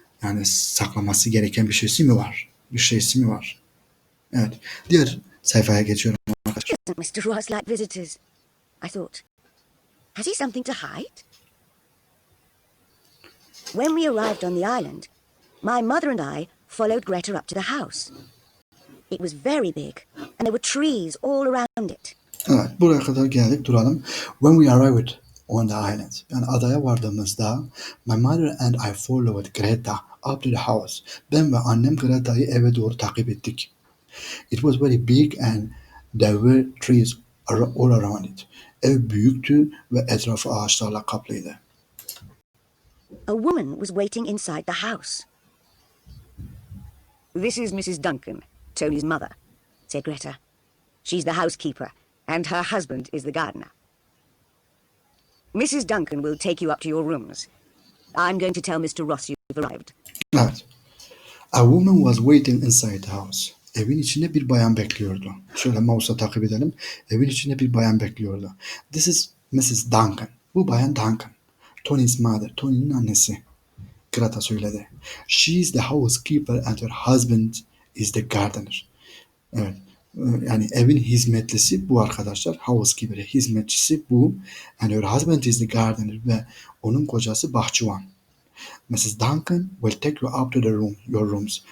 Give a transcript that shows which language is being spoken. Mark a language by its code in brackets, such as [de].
[tr] Yani saklaması gereken bir şeysi mi var? Bir şeysi mi var? Evet. Diğer sayfaya geçiyorum. [en] Doesn't Mr. Ross like visitors? I thought. Has he something to hide? When we arrived on the island, my mother and I followed Greta up to the house. It was very big, and there were trees all around it. [tr] Evet, buraya kadar geldik, duralım. [en] When we arrived on the island, [tr] yani adaya vardığımızda, [en] my mother and I followed Greta up to the house. [tr] Ben ve annem Greta'yı eve doğru takip ettik. [en] It was very big and there were trees all around it. [tr] Ev büyüktü ve etrafı ağaçlarla kaplıydı. [en] A woman was waiting inside the house. This is Mrs. Duncan, Tony's mother, said Greta. She's the housekeeper, and her husband is the gardener. Mrs. Duncan will take you up to your rooms. I'm going to tell Mr. Ross you've arrived. [tr] Evet. [en] A woman was waiting inside the house. [tr] Evin içinde bir bayan bekliyordu. Şöyle mouse'a takip edelim. Evin içinde bir bayan bekliyordu. [en] This is Mrs. Duncan. [tr] Bu bayan Duncan. [en] Tony's mother. [tr] Tony'nin annesi. Greta söyledi. [en] She is the housekeeper and her husband is the gardener. Evet. [tr] Yani evin hizmetlisi bu arkadaşlar. Housekeeper, hizmetçisi bu. [en] And her husband is the gardener [tr] ve onun kocası bahçıvan. [en] Mrs. Duncan will take you up to your rooms.